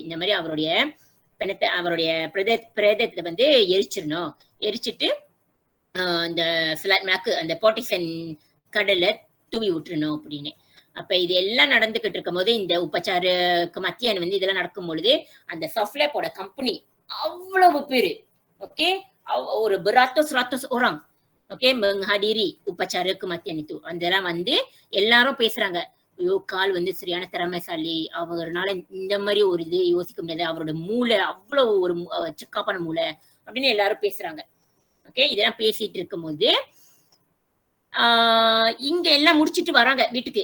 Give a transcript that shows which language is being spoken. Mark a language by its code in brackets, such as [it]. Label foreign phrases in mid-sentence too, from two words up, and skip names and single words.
[ta] இந்த மாதிரி அவருடைய பிணத்தை அவருடைய பிரேதத்தை எரிச்சிடணும், எரிச்சிட்டு அந்த மேக்கு அந்த போர்டிசன் கடல்ல தூவி விட்டுறணும் அப்படின்னு. அப்ப இது எல்லாம் நடந்துகிட்டு இருக்கும் போது இந்த உபச்சாருக்கு மத்தியான இதெல்லாம் நடக்கும் பொழுது அந்த சஃப்லேப்போட கம்பெனி அவ்வளவு பேரு ஓகே ஒரு [ms] beratus-ratus orang [ta] ஓகே [ms] menghadiri upacara kematian itu. [ta] அதெல்லாம் எல்லாரும் பேசுறாங்க, ஐயோ கால் சரியான திறமைசாலி, அவர்னால இந்த மாதிரி ஒரு இது யோசிக்க முடியாது, அவரோட மூளை அவ்வளவு ஒரு சிக்காப்பான மூளை அப்படின்னு எல்லாரும் பேசுறாங்க. ஓகே, இதெல்லாம் பேசிட்டு இருக்கும் போது இங்க எல்லாம் முடிச்சிட்டு வராங்க வீட்டுக்கு.